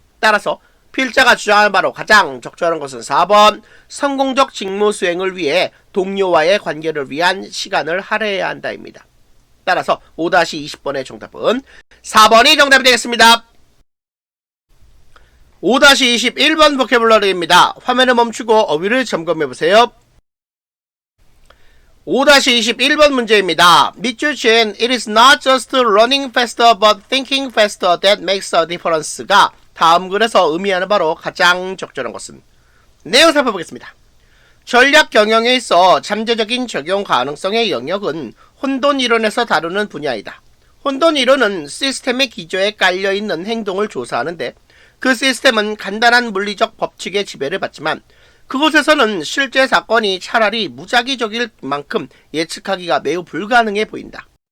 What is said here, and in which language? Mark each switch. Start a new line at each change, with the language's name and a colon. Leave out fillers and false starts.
Korean: 따라서 필자가 주장하는 바로 가장 적절한 것은 4번 성공적 직무 수행을 위해 동료와의 관계를 위한 시간을 할애해야 한다입니다. 따라서 5-20번의 정답은 4번이 정답이 되겠습니다. 5-21번 보캐블러리입니다. 화면을 멈추고 어휘를 점검해보세요. 5-21번 문제입니다. 밑줄 친
English: It is not just running faster but thinking faster that makes a difference가
Korean: 다음 글에서 의미하는 바로 가장 적절한 것은? 내용 살펴보겠습니다. 전략 경영에 있어 잠재적인 적용 가능성의 영역은 혼돈 이론에서 다루는 분야이다. 혼돈 이론은 시스템의 기저에 깔려있는 행동을 조사하는데 그 시스템은 간단한 물리적 법칙의 지배를 받지만 그곳에서는 실제 사건이 차라리 무작위적일 만큼 예측하기가 매우 불가능해 보인다.